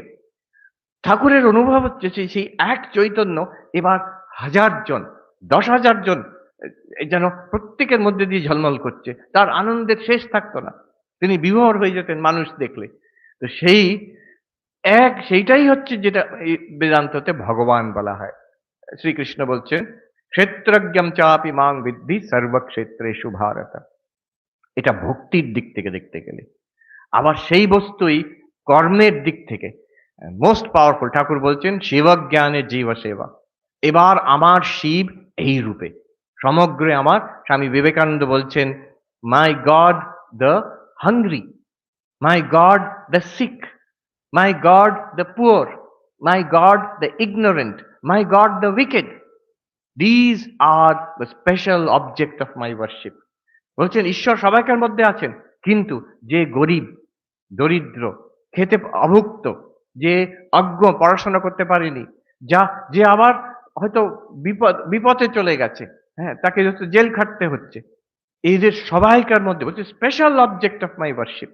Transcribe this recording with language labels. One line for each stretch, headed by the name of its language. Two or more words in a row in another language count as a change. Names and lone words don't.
Bangla: ঠাকুরের অনুভব হচ্ছে সেই এক চৈতন্য এবার 1000 জন, 10,000 জন যেন প্রত্যেকের মধ্যে দিয়ে ঝলমল করছে, তার আনন্দের শেষ থাকতো না, তিনি বিভোর হয়ে যেতেন মানুষ দেখলে। তো সেইটাই হচ্ছে যেটা এই বেদান্ততে ভগবান বলা হয়। শ্রীকৃষ্ণ বলছেন
Sanskrit: ক্ষেত্রজ্ঞম চাপি মাং বিদ্ধি সর্বক্ষেত্রেষু ভারত।
Bangla: এটা ভক্তির দিক থেকে দেখতে গেলে। আবার সেই বস্তুই কর্মের দিক থেকে
English: most powerful.
Bangla: ঠাকুর বলছেন শিবজ্ঞানে জীব সেবা। এবার আমার শিব এই রূপে সমগ্রে আমার।
English: স্বামী বিবেকানন্দ বলছেন my God the hungry, my God the sick, my God the poor, my God the ignorant, my God the wicked. These are the special object of my worship.
Bangla: বলছেন ঈশ্বর সবাইকার মধ্যে আছেন, কিন্তু যে গরিব, দরিদ্র, খেতে অভুক্ত, যে অজ্ঞ, পড়াশোনা করতে পারেনি, যে আবার হয়তো বিপথে চলে গেছে, হ্যাঁ, তাকে হয়তো জেল খাটতে হচ্ছে, এই যে সবাইকার মধ্যে বলছে
English: special object of my worship.